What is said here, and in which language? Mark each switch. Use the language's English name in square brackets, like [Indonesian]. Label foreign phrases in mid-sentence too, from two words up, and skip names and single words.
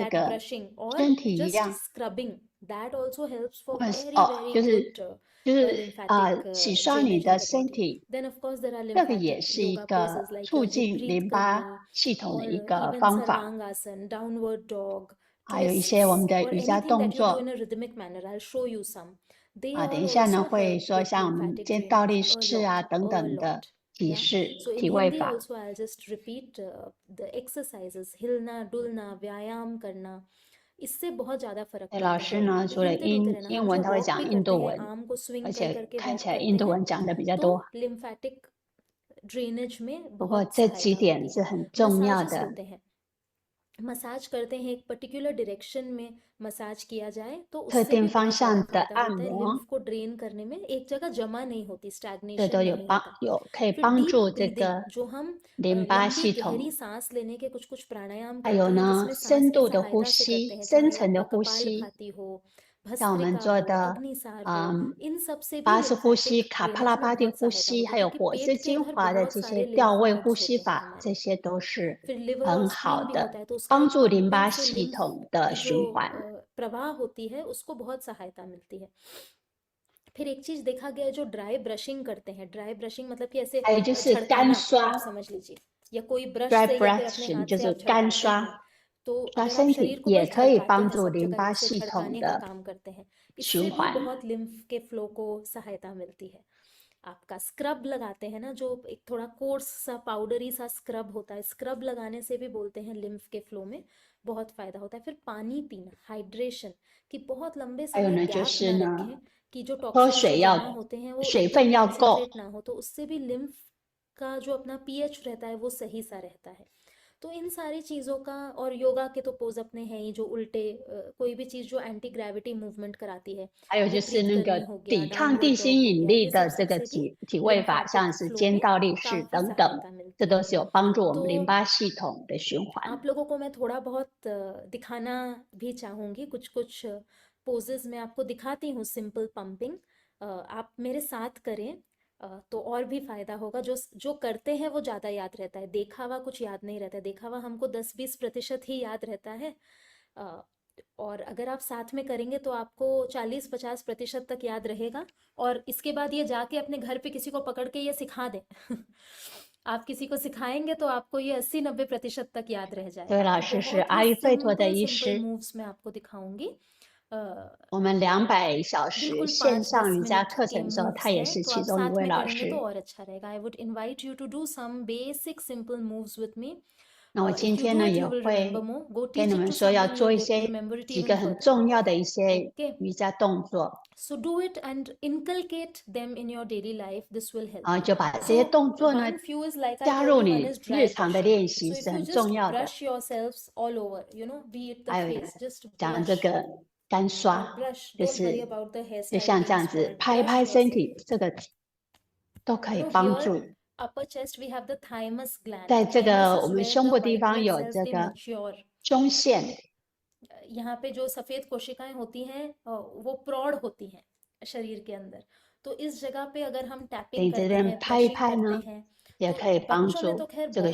[English] That [Chinese] 个 [English] brushing or [Chinese] 身体一 [English] just [Chinese] 样， [English] scrubbing, that also helps for [Chinese] 或者是 [English] very, [Chinese] 哦， [English] very [Chinese] 就是 [English] good [Chinese] 就是 [English] lymphatic [Chinese] 洗刷你 [English] drainage [Chinese] 的 [English] in the [Chinese] 身 [English] body. [Chinese] 体， [English] Then of course there are [Chinese] 这个也 [English] lymphatic [Chinese] 是一 [English] yoga [Chinese] 个 [English] poses like [Chinese] 促 [English] your [Chinese] 进 [English] Viprit [Chinese] 淋巴 [English] karna [Chinese] 系统 [English] or [Chinese] 的一个 [English] even [Chinese] 方法。 [English] Sarvangasana, downward dog, [Chinese] 还有一些我们 [English] twists [Chinese] 的 [English] or [Chinese] 瑜伽 [English] anything [Chinese] 动 [English] that you do [Chinese] 作 [English] in a rhythmic manner. I'll show you some. They [Chinese] 啊，等 [English] all [Chinese] 一下呢 [English] also [Chinese] 会 [English] help [Chinese] 说 [English] with [Chinese] 像我们 [English] lymphatic [Chinese] 接倒立 [English] drainage [Chinese] 式 [English] a [Chinese] 啊 [English] lot, [Chinese] 等 [English] a [Chinese] 等的 [English] lot. [Chinese] 体 [English] Yeah. [Chinese] 式 [English] So in [Chinese] 体位 [English] Hindi [Chinese] 法。 [English] also I'll just repeat the exercises, [Hindi] हिलना डुलना व्यायाम करना, इससे बहुत ज़्यादा फर्क [Chinese] 对，老 [Hindi] पड़ता [Chinese] 师 [Hindi] है. [Chinese] 呢除了 [Hindi] हिलते डुलते रहना, [Chinese] 英 [Hindi] हम [Chinese] 文 [Hindi] जो [Chinese] 他会 [Hindi] walk [Chinese] 讲 [Hindi] भी [Chinese] 印 [Hindi] करते [Chinese] 度 [Hindi] हैं, [Chinese] 文， [Hindi] आर्म को swing [Chinese] 而 [Hindi] कर [Chinese] 且 [Hindi] करके [Chinese] 看 [Hindi] walk [Chinese] 起来 [Hindi] करते [Chinese] 印度 [Hindi] हैं, [Chinese] 文讲的比较 [Hindi] तो [Chinese] 多。 [English] lymphatic drainage [Hindi] में [Chinese] 不过 [Hindi] बहुत [Chinese] 这几 [Hindi] सहायता [Chinese] 点 [Hindi] होती [Chinese] 是 [Hindi] है. [Chinese] 很重要 [Hindi] Massages [Chinese] 的。 [Hindi] होते हैं, मसाज करते हैं, एक [English] particular direction [Hindi] में मसाज किया जाए तो [Chinese] 特 [Hindi] उससे भी [Chinese] 定方 [Hindi] बहुत ज़्यादा [Chinese] 向的 [Hindi] फायदा [Chinese] 按 [Hindi] होता है. [Chinese] 摩， [Hindi] लिम्फ को ड्रेन करने में एक जगह जमा नहीं होती, [Chinese] 这 [Hindi] स्टैग्नेशन [Chinese] 都有 [Hindi] नहीं [Chinese] 帮 [Hindi] होता. [Chinese] 可以 [Hindi] फिर [Chinese] 帮 [Hindi] डीप [Chinese] 助这 [Hindi] ब्रीदिंग, [Chinese] 个 [Hindi] जो हम [Chinese] 淋巴 [Hindi] लंबी [Chinese] 系 [Hindi] गहरी [Chinese] 统。 [Hindi] सांस लेने के कुछ प्राणायाम [Chinese] 还有 [Hindi] करते हैं [Chinese] 呢 [Hindi] जिसमें सांस [Chinese] 深 [Hindi] की [Chinese] 度的呼 [Hindi] सहायता से करते [Chinese] 吸， [Hindi] हैं, [Chinese] 深 [Hindi] चाहे [Chinese] 层的 [Hindi] आपका [Chinese] 呼吸， [Hindi] कपालभाति हो, [Chinese] 像我们 [Hindi] भस्त्रिका [Chinese] 做 [Hindi] हो, [Chinese] 的 [Hindi] अग्निसार हो, [Chinese] 嗯 [Hindi] इन सब से भी [Chinese] 巴氏呼吸、 [Hindi] lymphatic [Chinese] 卡帕拉 [Hindi] drainage में [Chinese] 巴蒂 [Hindi] बहुत [Chinese] 呼 [Hindi] सहायता [Chinese] 吸， [Hindi] होती [Chinese] 还 [Hindi] है [Chinese] 有 [Hindi] क्योंकि [Chinese] 火之 [Hindi] पेट के [Chinese] 精 [Hindi] अंदर [Chinese] 华的 [Hindi] बहुत [Chinese] 这 [Hindi] सारे [Chinese] 些调 [Hindi] lymph [Chinese] 位 [Hindi] nodes [Chinese] 呼吸 [Hindi] होते हैं [Chinese] 法， [Hindi] हमारे. [Chinese] 这些都是 [Hindi] फिर लिवर और [Chinese] 很好 [Hindi] स्प्लीन भी [Chinese] 的 [Hindi] होता है तो उसका [Chinese] 帮 [Hindi] एक [Chinese] 助淋巴 [Hindi] पंपिंग से [Chinese] 系 [Hindi] लिम्फ [Chinese] 统的 [Hindi] की [Chinese] 循 [Hindi] जो [Chinese] 环。 [Hindi] प्रवाह होती है उसको बहुत सहायता मिलती है. फिर एक चीज देखा गया है, जो [English] dry brushing [Hindi] करते हैं, [English] dry brushing [Hindi] मतलब कि ऐसे [Chinese] 还有就是干 [Hindi] झड़काना, [Chinese] 刷 [Hindi] आप समझ लीजिए, या कोई ब्रश [Chinese] （dry [Hindi] से या फिर अपने [Chinese] brushing） [Hindi] हाथ [Chinese] 就 [Hindi] से [Chinese] 是 [Hindi] आप [Chinese] 干 [Hindi] झड़काते [Chinese] 刷， [Hindi] हैं. तो [Chinese] 刷 [Hindi] अगर आप [Chinese] 身 [Hindi] शरीर [Chinese] 体 [Hindi] को [Chinese] 也 [Hindi] बस [Chinese] 可以 [Hindi] झड़काते [Chinese] 帮 [Hindi] हैं [Chinese] 助 [Hindi] सब [Chinese] 淋 [Hindi] जगह, [Chinese] 巴 [Hindi] जैसे [Chinese] 系统 [Hindi] झड़काने का [Chinese] 的 [Hindi] काम करते हैं, [Chinese] 循 [Hindi] इससे भी [Chinese] 环。 [Hindi] बहुत लिम्फ के फ्लो को सहायता मिलती है. आपका स्क्रब लगाते हैं ना, जो एक थोड़ा कोर्स सा पाउडरी सा स्क्रब होता है, स्क्रब लगाने से भी बोलते हैं लिम्फ के फ्लो में बहुत फायदा होता है. फिर पानी पीना, हाइड्रेशन, कि बहुत लंबे [Chinese] 还有 [Hindi] समय [Chinese] 呢，就 [Hindi] गैप [Chinese] 是 [Hindi] ना [Chinese] 呢， [Hindi] रखें, कि जो [Chinese] 喝 [Hindi] टॉक्सिन्स [Chinese] 水 [Hindi] जो [Chinese] 要 [Hindi] जमा होते हैं वो [Chinese] 水 [Hindi] एकदम [Chinese] 分要够。 [Hindi] कॉन्सेंट्रेट ना हो, तो उससे भी लिम्फ का जो अपना पीएच रहता है वो सही सा रहता है. तो इन सारी चीज़ों का, और योगा के तो पोज अपने हैं ही जो उल्टे, कोई भी चीज़ जो [English] anti gravity movement [Hindi] कराती है, [Chinese] 还有 [Hindi] वो [Chinese] 就是 [Hindi] ब्रीथ [Chinese] 那 [Hindi] करनी [Chinese] 个 [Hindi] हो गया, [Chinese] 抵抗 [Hindi] डाउनवर्ड [Chinese] 地心 [Hindi] डॉग हो [Chinese] 引 [Hindi] गया, [Chinese] 力 [Hindi] ये [Chinese] 的 [Hindi] सब [Chinese] 这个 [Hindi] सबसे भी [Chinese] 体位法，像 [Hindi] लिम्फेटिक [Chinese] 是 [Hindi] फ्लो [Chinese] 尖 [Hindi] में [Chinese] 倒立式 [Hindi] काफ़ी [Chinese] 等等， [Hindi] सहायता [Chinese] 这 [Hindi] मिलती है। [Chinese] 都是有帮助我们 [Hindi] तो [Chinese] 淋巴系统的循环。 [Hindi] आप लोगों को मैं थोड़ा बहुत दिखाना भी चाहूँगी, कुछ कुछ पोजेस मैं आपको दिखाती हूँ, [English] simple pumping. [Hindi] आप मेरे साथ करें तो और भी फ़ायदा होगा। जो करते हैं वो ज़्यादा याद रहता है, देखा हुआ कुछ याद नहीं रहता है। देखा हुआ हमको 10-20% ही याद रहता है, और अगर आप साथ में करेंगे तो आपको 40-50% तक याद रहेगा। और इसके बाद ये जाके अपने घर पे किसी को पकड़ के ये सिखा दें आप किसी को सिखाएंगे तो आपको ये 80-90% तक याद रह [Chinese] 这位 [Hindi] जाएगा। [Chinese] 老 [Hindi] तो [Chinese] 师是 [Hindi] बहुत [Chinese] 阿 [Hindi] ही [Chinese] 育吠陀的 [Hindi] सिंपल [Chinese] 医 [Hindi] सिंपल [Chinese] 师， [Hindi] मूव्स मैं आपको दिखाऊंगी। [Chinese] 我们200小时 [Hindi] बिल्कुल [Chinese] 线上 [Hindi] 5-10 [Chinese] 瑜伽 [Hindi] मिनट [Chinese] 课 [Hindi] के [Chinese] 程的时候， [Hindi] मूव्स [Chinese] 他也 [Hindi] हैं, [Chinese] 是 [Hindi] तो [Chinese] 其 [Hindi] आप [Chinese] 中一 [Hindi] साथ [Chinese] 位 [Hindi] में [Chinese] 老 [Hindi] करेंगे तो [Chinese] 师。 [Hindi] और अच्छा रहेगा। [English] I would invite you to do some basic simple moves with me. [Chinese] 那我今 [English] If you [Chinese] 天 [English] do [Chinese] 呢 [English] it, [Chinese] 也 [English] you will [Chinese] 会 [English] remember more. Go [Chinese] 跟 [English] teach [Chinese] 你 [English] it [Chinese] 们 [English] to [Chinese] 说要 [English] someone, [Chinese] 做 [English] you'll [Chinese] 一些 [English] remember it [Chinese] 几 [English] even [Chinese] 个很 [English] further. [Chinese] 重要的一些 [English] Okay. [Chinese] 瑜伽动作， [English] So do it and inculcate them in your daily life. This will help. [Chinese] 就把这些 [English] So [Chinese] 动作呢 [English] one few is like I [Chinese] 加 [English] told [Chinese] 入 [English] you, one [Chinese] 你 [English] is dry [Chinese] 日常的 [English] brushing. [Chinese] 练习 [English] So [Chinese] 是 [English] if you [Chinese] 很 [English] just [Chinese] 重要的。 [English] brush yourselves all over, be it the [Chinese] 还有 [English] face, just [Chinese] 讲这 [English] brush [Chinese] 个干 [English] or [Chinese] 刷， [English] brush. [Chinese] 就 [English] Don't worry [Chinese] 是 [English] about the [Chinese] 就 [English] hairstyle [Chinese] 像这 [English] being [Chinese] 样子 [English] spoiled. [Chinese] 拍一 [English] Brush [Chinese] 拍身 [English] yourself. [Chinese] 体，这个都可以 [English] You know, [Chinese] 帮 [English] here [Chinese] 助。 [English] upper chest we have the thymus gland. [Chinese] 在 [English] The [Chinese] 这 [English] thymus [Chinese] 个 [English] is [Chinese] 我们 [English] where [Chinese] 胸 [English] the [Chinese] 部地 [English] white [Chinese] 方 [English] blood [Chinese] 有 [English] cells [Chinese] 这 [English] they [Chinese] 个 [English] mature. [Chinese] 胸腺， [Hindi] यहाँ पे जो सफ़ेद कोशिकाएं होती हैं वो प्रौढ़ होती हैं शरीर के अंदर। तो इस जगह पे अगर हम [Chinese] 你 [Hindi] टैपिंग [Chinese] 这 [Hindi] करते [Chinese] 边 [Hindi] हैं, [Chinese] 拍一 [Hindi] ब्रशिंग [Chinese] 拍 [Hindi] करते [Chinese] 呢， [Hindi] हैं, [Chinese] 也 [Hindi] तो [Chinese] 可以帮 [Hindi] बच्चों में तो [Chinese] 助 [Hindi] खैर [Chinese] 这个